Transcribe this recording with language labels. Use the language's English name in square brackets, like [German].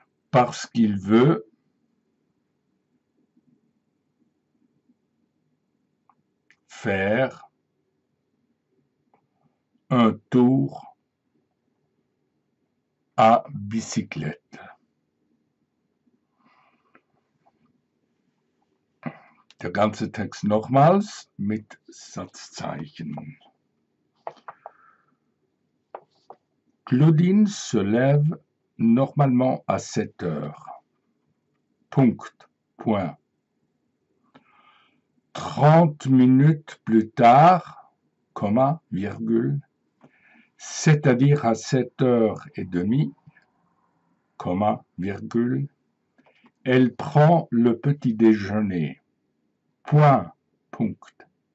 [French] parce qu'il veut faire un tour à bicyclette. [German] Der ganze Text nochmals mit Satzzeichen. [French] Claudine se lève normalement à 7h. [German] Punkt. [French] Point. 30 minutes plus tard, virgule, c'est-à-dire à 7h30, virgule, elle prend le petit déjeuner. Point. [German] Punkt.